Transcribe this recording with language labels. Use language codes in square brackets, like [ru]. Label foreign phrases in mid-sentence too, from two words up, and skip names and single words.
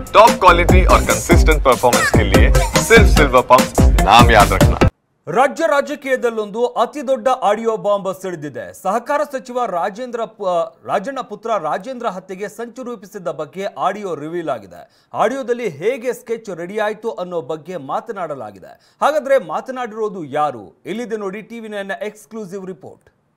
[en] top quality [hi] और [en] consistent performance [hi] के लिए सिर्फ सिल्वर पंप नाम याद रखना। [kn] ರಾಜ್ಯ ರಾಜಕೀಯದಲ್ಲೊಂದು ಅತಿದೊಡ್ಡ [en] audio bomb [kn] ಸಿಡಿದಿದೆ. ಸಹಕಾರ ಸಚಿವ ರಾಜಣ್ಣ ಪುತ್ರ ರಾಜೇಂದ್ರ ಹತ್ಯೆಗೆ ಸಂಚು ರೂಪಿಸಿದ್ದ ಬಗ್ಗೆ [en] audio reveal [kn] ಆಗಿದೆ. ಆಡಿಯೋದಲ್ಲಿ ಹೇಗೆ [en] sketch ready [kn] ಆಯಿತು ಅನ್ನೋ ಬಗ್ಗೆ ಮಾತನಾಡಲಾಗಿದೆ. ಹಾಗಾದ್ರೆ ಮಾತನಾಡಿರೋದು ಯಾರು? ಇಲ್ಲಿದೆ ನೋಡಿ ಟಿವಿ9 [en] exclusive report.